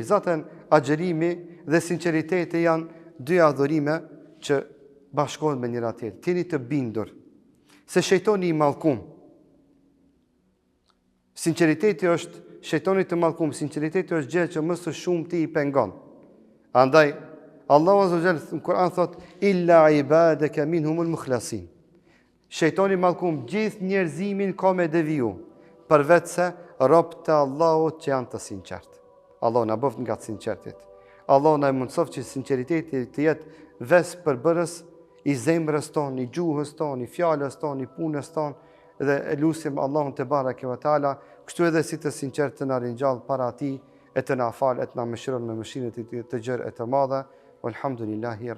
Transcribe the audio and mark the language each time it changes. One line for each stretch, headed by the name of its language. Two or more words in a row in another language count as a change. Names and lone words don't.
Albanian: Zaten agjerimi dhe sinceriteti janë dy adhurime që bashkohen me njëra tjetër. Tjeni të bindur se shejtoni i mallkum. Sinceriteti është shejtoni të mallkum, sinceriteti është gjë që më së shumti i pengon. Andaj Allahu
Arabic: عز وجل
Albanian: në Kur'an thot
Arabic: إلا عبادك منهم المخلصين.
Albanian: Shejtoni i mallkum gjithë njerëzimin ka me deviju, përveç se robët e Allahut që janë të sinqertë. Allah na bëft nga të sinqertit. Allah na mundsof që sinqeriteti të jetë ves përbërës i zemrës tonë, i gjuhës tonë, i fjalës tonë, i punës tonë, dhe e lusim Allahun
Arabic: تبارك وتعالى,
Albanian: kështu edhe si të sinqert të na ringjall para atij e të na falë, e të na mëshiron me mëshirën e tij të gjerë e të madhe.